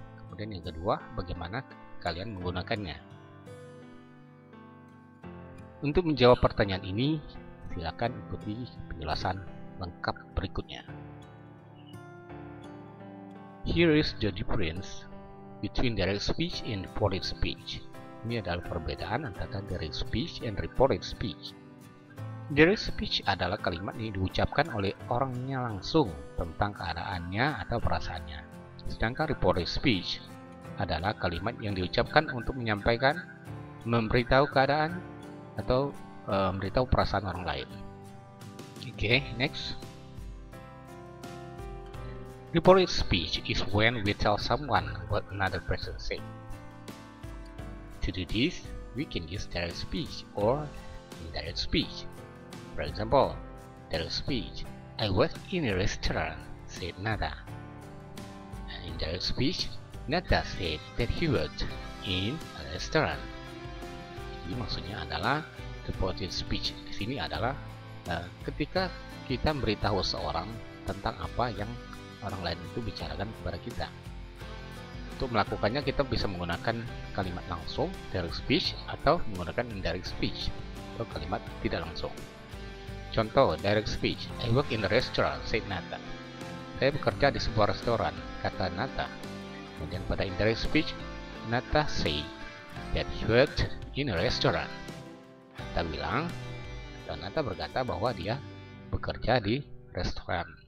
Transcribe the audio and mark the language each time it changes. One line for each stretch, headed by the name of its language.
Indonesian: Kemudian yang kedua, bagaimana kalian menggunakannya? Untuk menjawab pertanyaan ini, silakan ikuti penjelasan lengkap berikutnya.
English: Here is the difference between direct speech and reported speech.
Indonesian: Ini adalah perbedaan antara direct speech and reported speech. Direct speech adalah kalimat yang diucapkan oleh orangnya langsung tentang keadaannya atau perasaannya. Sedangkan reported speech adalah kalimat yang diucapkan untuk menyampaikan, memberitahu keadaan, atau memberitahu perasaan orang lain. Okay, next.
English: Reported speech is when we tell someone what another person said. To do this, we can use direct speech or indirect speech. For example, direct speech, I was in a restaurant, said Nata. And indirect speech, Nata said that he worked in a restaurant.
Indonesian: Jadi maksudnya adalah reported speech di sini adalah ketika kita memberitahu seorang tentang apa yang orang lain itu bicarakan kepada kita. Untuk melakukannya kita bisa menggunakan kalimat langsung direct speech atau menggunakan indirect speech atau kalimat tidak langsung. Contoh
English: direct speech, I work in a restaurant, said Nata.
Indonesian: Saya bekerja di sebuah restoran, kata Nata. Kemudian pada indirect speech,
English: Nata say that he worked in a restaurant.
Indonesian: Nata bilang, atau Nata berkata bahwa dia bekerja di restoran.